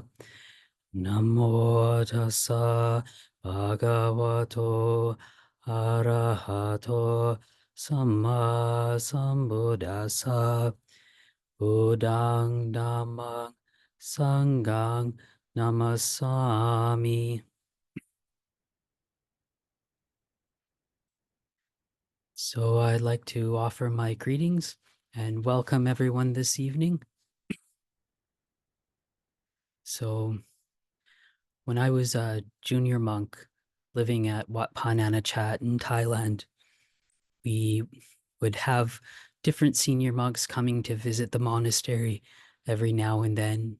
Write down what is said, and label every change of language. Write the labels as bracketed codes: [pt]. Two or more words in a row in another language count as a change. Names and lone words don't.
[pi] Namo tassa bhagavato arahato Samma Sambuddhassa Buddhang Dhammang Sanghang Namasami. [en] So I'd like to offer my greetings and welcome everyone this evening. So when I was a junior monk living at Wat Pa Nanachat in Thailand, we would have different senior monks coming to visit the monastery every now and then.